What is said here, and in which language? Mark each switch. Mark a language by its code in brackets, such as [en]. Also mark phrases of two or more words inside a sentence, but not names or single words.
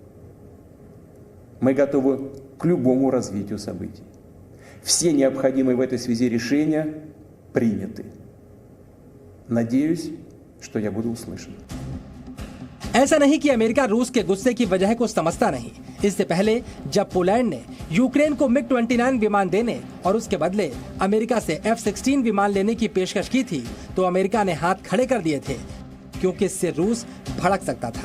[ru] Мы готовы к любому развитию событий. Все необходимые в этой связи решения приняты. Надеюсь, что я буду услышан. [hi] ऐसा नहीं कि अमेरिका रूस के गुस्से की वजह को समझता नहीं। इससे पहले जब पोलैंड ने यूक्रेन को MiG-29 विमान देने और उसके बदले अमेरिका से F-16 विमान लेने की पेशकश की थी, तो अमेरिका ने हाथ खड़े कर दिए थे, क्योंकि इससे रूस भड़क सकता था।